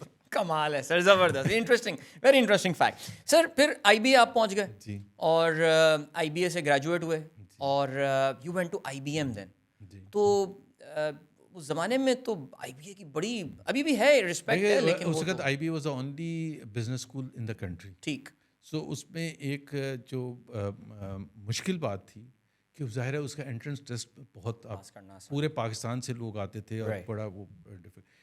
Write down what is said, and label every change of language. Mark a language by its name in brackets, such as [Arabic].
[Urdu] کمال ہے سر, زبردست, interesting, very interesting fact. سر پھر آئی بی اے آپ پہنچ گئے جی, اور آئی بی اے سے گریجویٹ ہوئے اور [English] You went to I B M then. [Urdu] تو اس زمانے میں تو آئی بی اے کی بڑی ابھی بھی ہے رسپیکٹ ہے, لیکن اس وقت [English] I B A was the only business school in the country. [Urdu] ٹھیک. سو اس میں ایک جو مشکل بات تھی کہ ظاہر ہے اس کا انٹرنس ٹیسٹ بہت پورے پاکستان سے لوگ آتے تھے اور بڑا وہ ڈفیکلٹ.